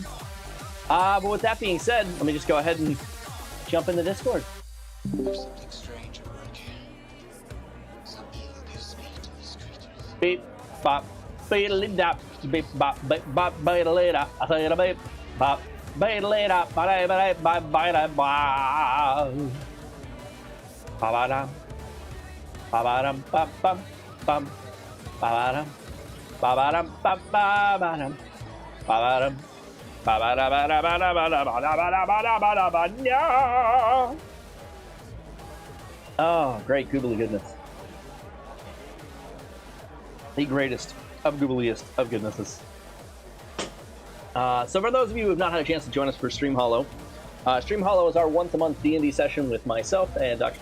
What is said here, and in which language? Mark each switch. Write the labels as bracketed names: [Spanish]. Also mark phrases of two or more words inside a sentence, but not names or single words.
[English] But with that being said, let me just go ahead and jump in the Discord. There's something strange at work here. Some evil gives speak to these creatures. Beep, bop, beedly dop, beep, bop, beep, bop, beedly dop, beep, bop, beedly dop, beep, bop, beep, bop. Ba-ba-dum, ba-ba-dum, ba-bum, bum, ba-ba-dum, ba-ba-dum, ba-ba-ba-dum, ba-ba-dum, ba-ba-da-ba-da-ba-da-ba-da-ba-da-ba-da-ba-da. Oh, great googly goodness. The greatest of googliest of goodnesses. So for those of you who have not had a chance to join us for Stream Hollow, Stream Hollow is our once-a-month D&D session with myself and Dr.